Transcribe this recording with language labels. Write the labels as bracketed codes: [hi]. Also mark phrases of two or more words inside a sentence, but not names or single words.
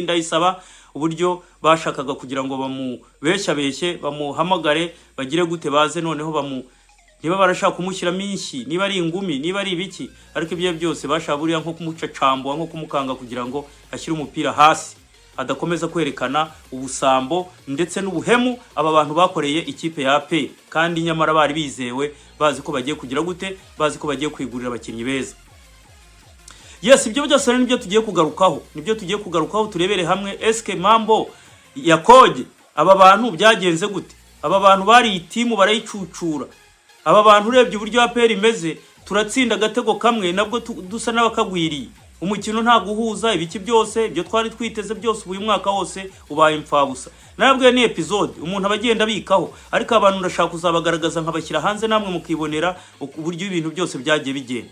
[rw] Ndayisaba, uburyo bashakaga kugira ngo bamubeshyabeshye bamuhamagare bagire gute baze noneho niba barashaka kumushyira minshi, niba ari ingumi, niba ari ibiki, ariko ibyo byose bashaburiya nko kumucacambwa, nko kumukanga kugira ngo ashyire umupira hasi, adakomeza kwerekana ubusambo ndetse n'ubuhemu aba bantu bakoreye ikipe ya AP, kandi nyamara bari bizewe bazi ko bagiye kugira gute, bazi ko bagiye kwigurira abakinnyi beza. Yes, ibyo byose nibyo tugiye kugarukaho, turebere hamwe eske mambo yakoje aba bantu byagenze gute, aba bantu bari itimu barayicucura, aba bantu urebye uburyo APR imeze, turatsinda gatego kamwe nabwo dusa n'abakagwiriye, umukino nta guhuza, ibiki byose ibyo twari twiteze byose uyu mwaka wose ubaye impfabusa. Nabwo ni episode umuntu abagenda bikaho, ariko abantu ndashaka kuzabagaragaza nkabashyira hanze namwe mukibonera uburyo ibintu byose byagiye bigenda.